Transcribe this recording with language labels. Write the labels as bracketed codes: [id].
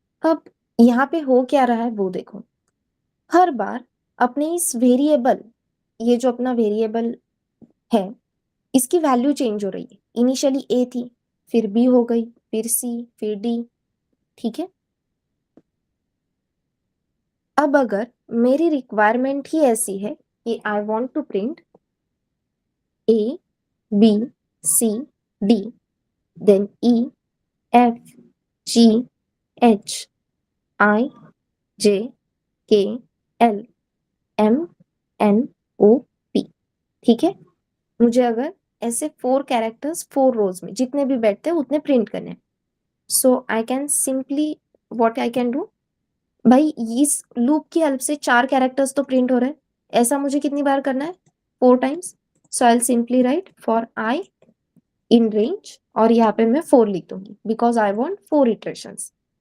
[hi] अब यहाँ पे हो क्या रहा है वो देखो। हर बार अपने इस वेरिएबल, ये जो अपना वेरिएबल है, इसकी वैल्यू चेंज हो रही है। इनिशियली A थी, फिर B हो गई, फिर C, फिर D, ठीक है? अब अगर मेरी रिक्वायरमेंट ही ऐसी है कि [en] I want to print A, B, C, D, then E, F, G, H, I, J, K, L, M, N, O, P, [hi] ठीक है? मुझे अगर ऐसे 4 कैरेक्टर्स 4 रोज में जितने भी बैठते हैं उतने प्रिंट करने हैं, [en] so I can simply what I can do, [hi] भाई इस लूप की हेल्प से 4 कैरेक्टर्स तो प्रिंट हो रहे हैं, ऐसा मुझे कितनी बार करना है? 4 times. [en] so I will simply write for i in range, [hi] और यहाँ पे मैं 4 लिख दूंगी [en] Because I want 4 iterations.